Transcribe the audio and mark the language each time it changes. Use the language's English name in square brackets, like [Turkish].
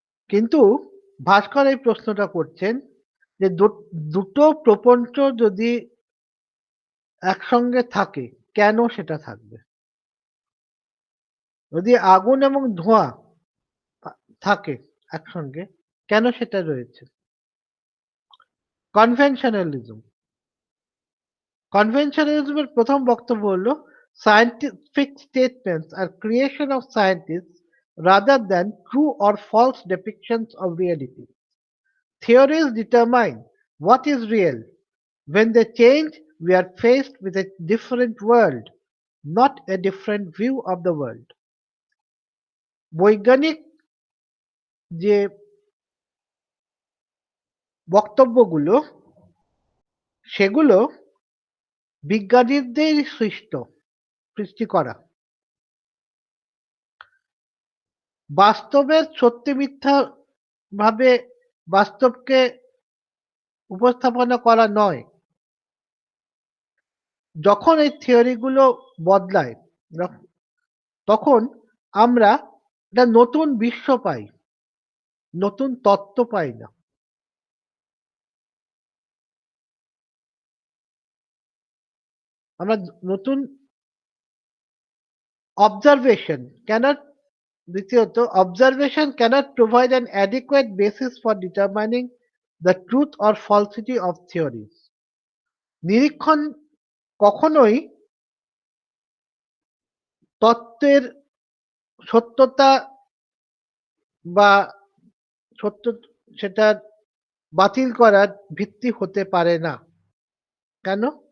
[Bangla] কিন্তু ভাস্কর এই প্রশ্নটা করছেন যে দুটো প্রপঞ্চ যদি একসঙ্গে থাকে কেন সেটা থাকবে? যদি আগুন এবং ধোঁয়া থাকে একসঙ্গে কেন সেটা রয়েছে? কনভেনশনালিজম। কনভেনশনালিজমের প্রথম বক্তব্য হলো [English] scientific statements are creation of scientists rather than true or false depictions of reality. Theories determine what is real. When they change, we are faced with a different world, not a different view of the world. [Bangla] বৈজ্ঞানিক যে বক্তব্যগুলো সেগুলো বিজ্ঞানীদের সৃষ্টি করা। বাস্তবের সত্যি মিথ্যা ভাবে বাস্তবকে উপস্থাপনা করা নয়। যখন এই থিওরিগুলো বদলায় তখন আমরা একটা নতুন বিশ্ব পাই, নতুন তত্ত্ব পাই না। আমরা নতুন [English] observation cannot [Bangla] দ্বিতীয়ত [English] observation cannot provide an adequate basis for determining the truth or falsity of theories. [Bangla] নিরীক্ষণ কখনোই তত্ত্বের সত্যতা বা সত্য সেটা বাতিল করার ভিত্তি হতে পারে না। কেন?